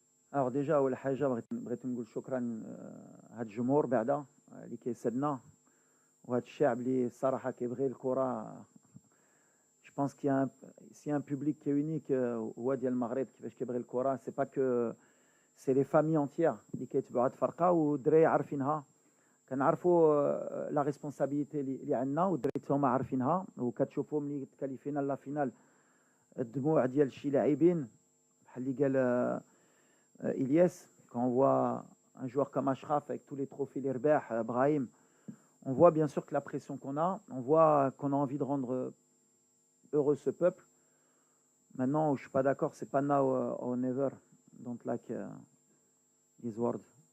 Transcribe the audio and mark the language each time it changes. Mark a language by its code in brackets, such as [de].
[fr] Alors déjà [ar] أول حاجة بغيت نقول شكرا هاد الجمهور بعدا اللي كيسدنا وهاد الشعب اللي الصراحة كيبغي الكرة. [fr] Je pense qu'il y a un public qui est unique [ar] هو ديال المغرب كيفاش كيبغي الكرة. [fr] C'est pas que c'est les familles entières [ar] اللي كيتبعوا هاد الفرقة والدراري عارفينها. كنعرفوا لا ريسبونسابيلتي اللي عندنا والدراري هما عارفينها وكتشوفوا ملي تكاليفينا لا فينال الدموع ديال شي لاعبين بحال اللي قال إلياس. [fr] Quand on voit un joueur comme Ashraf avec tous les trophées les رباح Brahim, on voit bien sûr que la pression qu'on a, on voit qu'on a envie de rendre heureux ce peuple. Maintenant, je suis pas d'accord, c'est pas [en] now or never. Don't like these words.